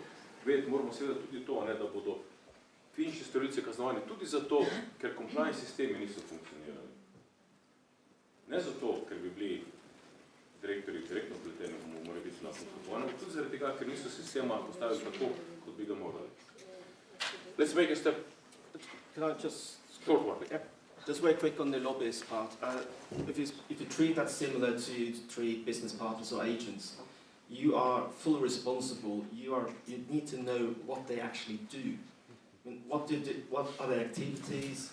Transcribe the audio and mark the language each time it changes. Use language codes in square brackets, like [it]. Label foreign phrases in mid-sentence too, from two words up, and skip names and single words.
[sl] Vedeti moramo seveda tudi to, da bodo fizične storilce kaznovani tudi zato, ker compliance sistemi niso funkcionirali. Ne zato, ker bi bili direktorji direktno vpleteni, mora biti na konstrukovanju, tudi zaradi tega, ker niso sistema postavili tako, kot bi ga morali. [en] Let's make a step. Can I just Short one. Yeah. Just very quick on the lobbyist part. If you treat that similar to treat business partners or agents, you are fully responsible. You need to know what they actually do. I mean, what are their activities?